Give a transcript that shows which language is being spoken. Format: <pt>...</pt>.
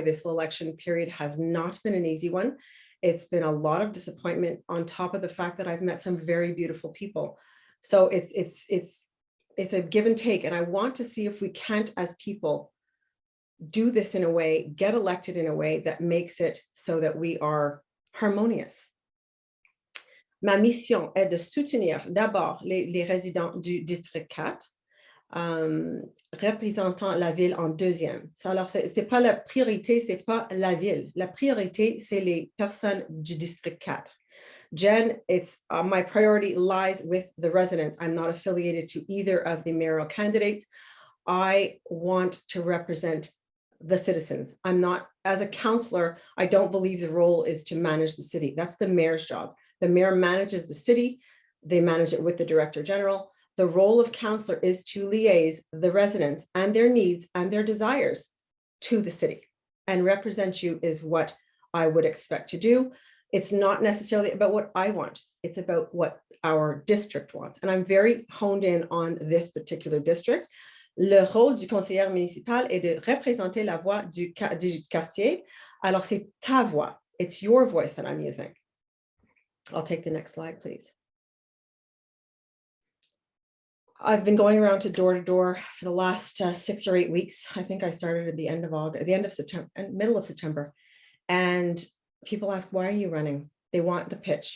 <en>This election period has not been an easy one. It's been a lot of disappointment, on top of the fact that I've met some very beautiful people. So it's a give and take. And I want to see if we can't, as people, do this in a way, get elected in a way that makes it so that we are harmonious.</en> <fr>Ma mission est de soutenir d'abord les résidents du district 4, représentant la ville en deuxième. Alors, c'est pas la priorité, c'est pas la ville. La priorité, c'est les personnes du district 4.</fr> <en>Jen, it's my priority lies with the residents. I'm not affiliated to either of the mayoral candidates. I want to represent the citizens. I'm not, as a councillor, I don't believe the role is to manage the city. That's the mayor's job. The mayor manages the city. They manage it with the director general. The role of councillor is to liaise the residents and their needs and their desires to the city, and represent you is what I would expect to do. It's not necessarily about what I want. It's about what our district wants. And I'm very honed in on this particular district.</en> <fr>Le rôle du conseiller municipal est de représenter la voix du quartier. Alors, c'est ta voix.</fr> <en>It's your voice that I'm using. I'll take the next slide, please. I've been going around to door for the last 6 or 8 weeks. I think I started at the end of August, the end of September, and middle of September. And people ask, why are you running? They want the pitch.</en>